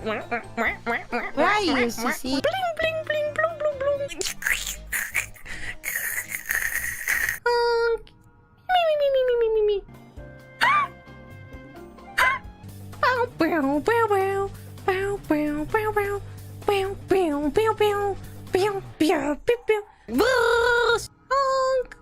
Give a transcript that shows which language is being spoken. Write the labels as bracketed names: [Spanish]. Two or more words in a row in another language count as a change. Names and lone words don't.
[English] Where are you, Cici? Bling, bling, bling, blum, blum, blum. Me, me, me, me, me, me, me, me. Bow, bow, bow, bow. Bow, bow, bow, bow. Bow, bow, bow, bow. Bow, bow, bow, bow. Boos! Honk!